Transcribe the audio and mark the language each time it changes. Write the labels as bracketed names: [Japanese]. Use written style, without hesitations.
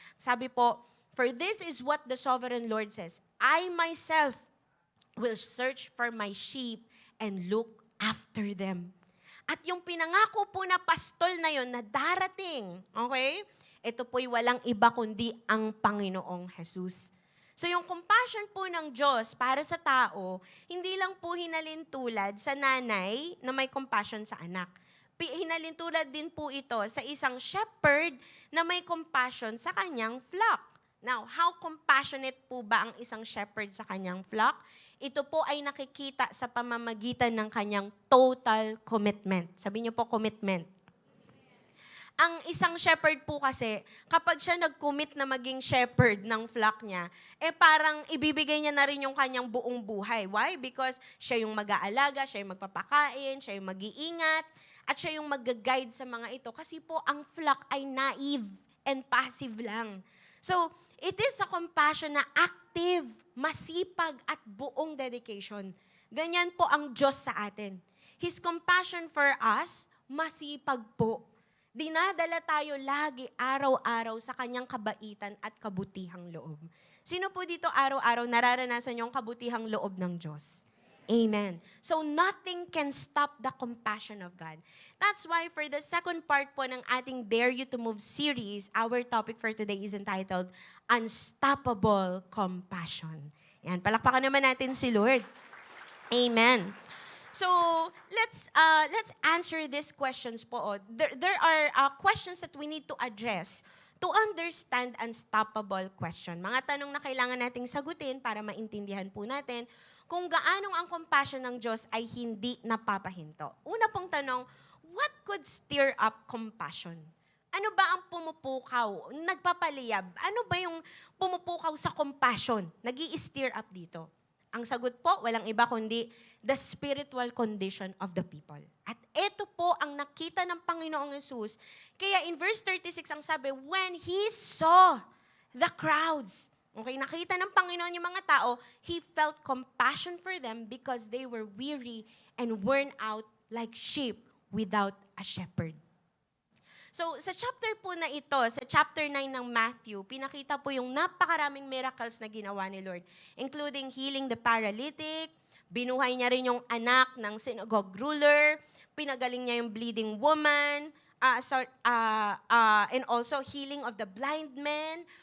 [Filipino] Sabi po, [English] "For this is what the sovereign Lord says, I myself will search for my sheep and look after them." [Filipino] At yung pinangako po na pastol na yon na darating, okay? Ito po'y walang iba kundi ang Panginoong Jesus. So yung compassion po ng Diyos para sa tao, hindi lang po hinalintulad sa nanay na may compassion sa anak. Hinalintulad din po ito sa isang shepherd na may compassion sa kanyang flock. Now, how compassionate po ba ang isang shepherd sa kanyang flock? Ito po ay nakikita sa pamamagitan ng kanyang total commitment. Sabi niyo po, commitment. Ang isang shepherd po kasi, kapag siya nag-commit na maging shepherd ng flock niya, parang ibibigay niya na rin yung kanyang buong buhay. Why? Because siya yung mag-aalaga, siya yung magpapakain, siya yung mag-iingat, at siya yung mag-guide sa mga ito. Kasi po, ang flock ay [English] naive and passive [Filipino] lang. [English] So, it is a compassion na active, [Filipino] masipag, at buong [English] dedication. [Filipino] Ganyan po ang Diyos sa atin. [English] His compassion for us, [Filipino] masipag po. Dinadala tayo lagi, araw-araw, sa kanyang kabaitan at kabutihang loob. Sino po dito araw-araw nararanasan yung kabutihang loob ng Diyos? Amen. [English] So nothing can stop the compassion of God. That's why for the second part [Filipino] po ng ating [English] Dare You to Move series, our topic for today is entitled, Unstoppable Compassion. [Filipino] Yan, palakpakan naman natin si Lord. Amen. [English] So, let's answer these questions po. There are questions that we need to address to understand unstoppable question. [Filipino] Mga tanong na kailangan nating sagutin para maintindihan po natin kung gaanong ang compassion ng Diyos ay hindi napapahinto. Una pong tanong, [English] what could stir up compassion? [Filipino] Ano ba ang pumupukaw, nagpapaliyab? Ano ba yung pumupukaw sa compassion, nag-i-stir up dito? Ang sagot po, walang iba kundi [English] the spiritual condition of the people. [Filipino] At ito po ang nakita ng Panginoong Yesus. [English] Kaya in verse 36 [Filipino] ang sabi, [English] when He saw the crowds, okay, [Filipino] nakita ng Panginoon yung mga tao, [English] He felt compassion for them because they were weary and worn out like sheep without a shepherd. [Filipino] So, sa chapter po na ito, sa chapter 9 ng Matthew, pinakita po yung napakaraming miracles na ginawa ni Lord, [English] including healing the paralytic, [Filipino] binuhay niya rin yung anak ng synagogue ruler, pinagaling niya yung bleeding woman, [English] and also healing of the blind men.